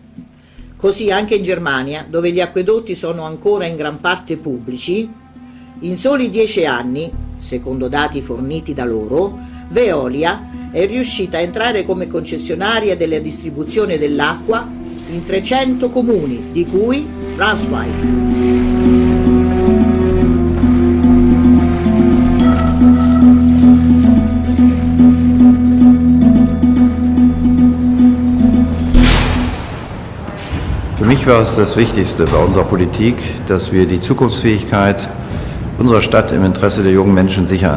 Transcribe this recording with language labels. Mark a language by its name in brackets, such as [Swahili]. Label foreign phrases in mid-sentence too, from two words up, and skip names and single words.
[Italian] Così anche in Germania, dove gli acquedotti sono ancora in gran parte pubblici, in soli 10 anni, secondo dati forniti da loro, Veolia è riuscita a entrare come concessionaria della distribuzione dell'acqua in 300 comuni, di cui Braunschweig. [German] Für mich war es das Wichtigste bei unserer Politik, dass wir die Zukunftsfähigkeit unserer Stadt im Interesse der jungen Menschen sichern.